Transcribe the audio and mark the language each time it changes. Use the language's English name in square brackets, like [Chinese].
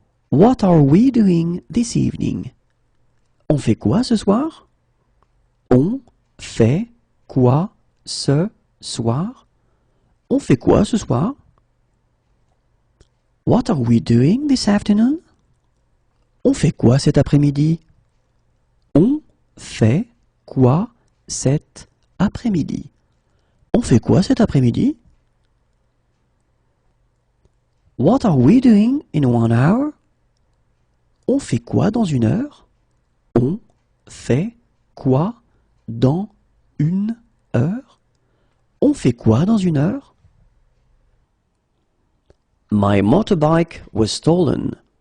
[English] What are we doing this evening? [French] On fait quoi ce soir? On fait quoi ce soir? On fait quoi ce soir? [English] What are we doing this afternoon? [French] On fait quoi cet après-midi? On fait quoi cet après-midi? On fait quoi cet après-midi? [English] What are we doing in 1 hour? [French] On fait quoi dans 1 heure? On fait quoi dans 1 heure? On fait quoi dans 1 heure? [English] My motorbike was stolen.